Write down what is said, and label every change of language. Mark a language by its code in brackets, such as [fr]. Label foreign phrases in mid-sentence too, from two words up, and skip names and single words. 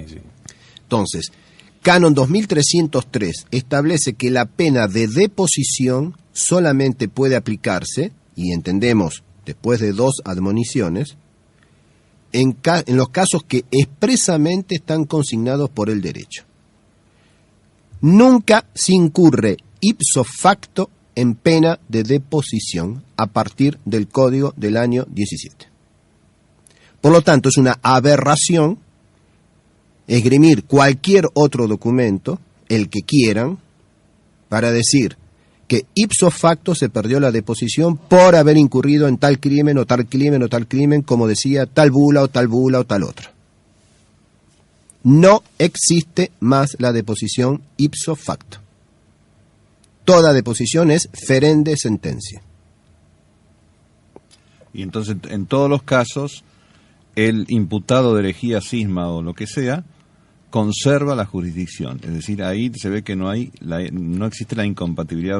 [es] Entonces, canon 2303 establece que la pena de deposición solamente puede aplicarse, y entendemos después de 2 admoniciones, en los casos que expresamente están consignados por el derecho. Nunca se incurre [la] ipso facto [es] en pena de deposición a partir del Código del año 17. Por lo tanto, es una aberración esgrimir cualquier otro documento, el que quieran, para decir que [la] ipso facto [es] se perdió la deposición por haber incurrido en tal crimen o tal crimen o tal crimen, como decía tal bula o tal otra. No existe más la deposición [la] ipso facto. [es] Toda deposición es [la] ferende sentencia. [es] Y entonces, en todos los casos, el imputado de herejía, cisma o lo que sea, conserva la jurisdicción. Es decir, ahí se ve que no existe la incompatibilidad